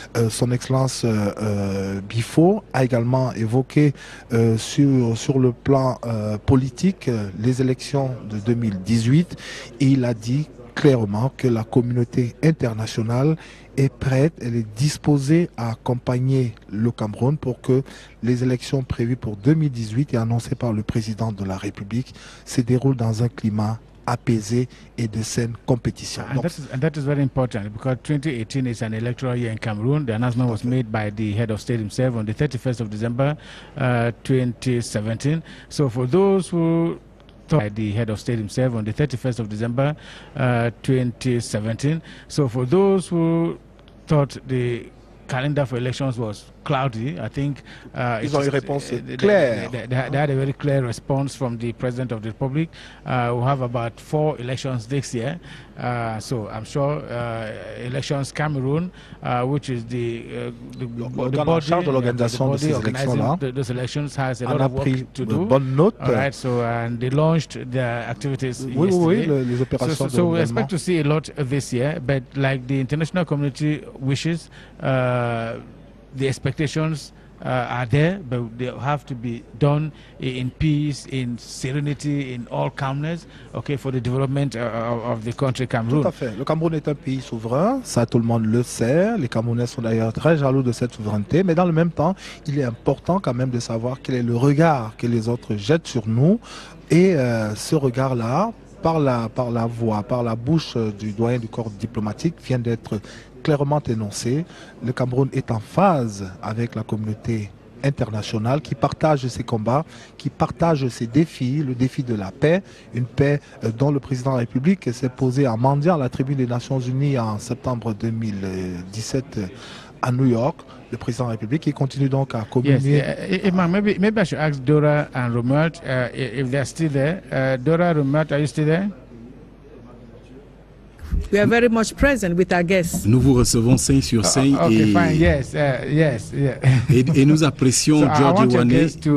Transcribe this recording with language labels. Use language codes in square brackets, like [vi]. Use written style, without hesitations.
[fr] Son Excellence Biffo a également évoqué sur le plan politique les élections de 2018 et il a dit clairement que la communauté internationale est prête, elle est disposée à accompagner le Cameroun pour que les élections prévues pour 2018 et annoncées par le président de la République se déroulent dans un climat apaisé et de saine compétition. [en] And that is very important because 2018 is an electoral year in Cameroon. The announcement was made by the head of state himself on the 31st of December 2017. So for those who by the head of state himself on the 31st of December 2017. So for those who thought the calendar for elections was cloudy, I think [fr] ils ont une réponse claire. [en] They had a very clear response from the President of the Republic. We'll have about 4 elections this year. So I'm sure Elections Cameroon, which is the body [fr] de l'organisation de ces élections-là, [en] those elections has a lot of work to do. [fr] Bonne note. [en] All right, so and they launched their activities yesterday. [fr] Oui, les opérations [en] so we expect to see a lot this year, but like the international community wishes, the expectations are there, but they have to be done in peace, in serenity, in all calmness, okay, for the development of the country Cameroon. [fr] Tout à fait. Le Cameroun est un pays souverain, ça tout le monde le sait. Les Camerounais sont d'ailleurs très jaloux de cette souveraineté, mais dans le même temps, il est important quand même de savoir quel est le regard que les autres jettent sur nous. Et ce regard-là, par la voix, par la bouche du doyen du corps diplomatique, vient d'être clairement énoncé. Le Cameroun est en phase avec la communauté internationale, qui partage ses combats, qui partage ses défis, le défi de la paix, une paix dont le président de la République s'est posé en mendiant à la tribune des Nations Unies en septembre 2017 à New York. Le président de la République qui continue donc à communier. [en] Yes, maybe I should ask Dora and Romuald if they're still there. Dora, Romuald, are you still there? We are very much present with our guests. [fr] Nous vous recevons 5 sur 5 [en] okay, fine. Yes, yes, yeah. [fr] et nous apprécions [en] so George Ewane.